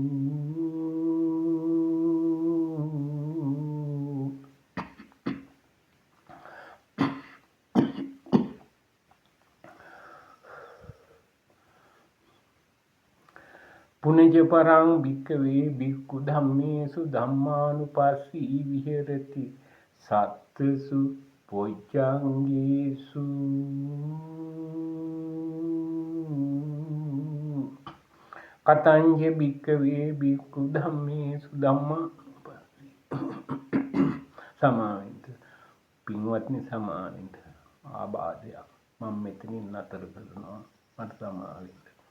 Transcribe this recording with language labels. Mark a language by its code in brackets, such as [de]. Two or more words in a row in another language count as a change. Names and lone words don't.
[pi] පුනජ පරං භික්ඛවේ භික්ඛු ධම්මේසු ධම්මානුපස්සී විහෙරති සත්තසු පොච්චංගේසු. කතංජ භික්ඛවේ භික්ඛු ධම්මේසු ධම්මානුපස්සී සමාවෙන්ත. [si] පින්වත්නි සමාවෙන්ත. ආබාධයක් මම මෙතනින් නතර කරනවා. මට සමාවෙන්න.